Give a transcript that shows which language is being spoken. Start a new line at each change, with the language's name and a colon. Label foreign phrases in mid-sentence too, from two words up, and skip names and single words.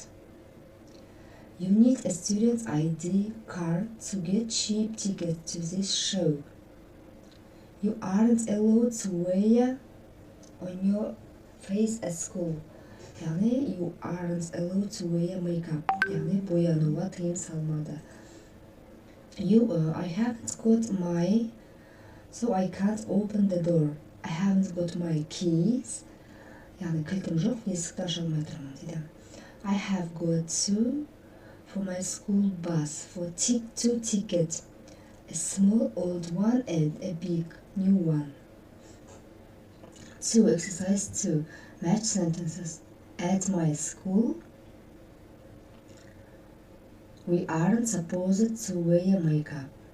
English: You need a student ID card to get cheap tickets to this show. You aren't allowed to wear on your face at school. Yani you aren't allowed to wear makeup.
Kazakh: Yani boyanуға тыйым салынады.
English: I haven't got my, so I can't open the door. I haven't got my keys.
Kazakh: Yani кілтім жоқ, есікті аша алмай тұрмын дейді.
English: I have got two for my school bus for 2 tickets, a small old one and a big new one. 2. Exercise 2. Match sentences. At my school, we aren't supposed to wear makeup.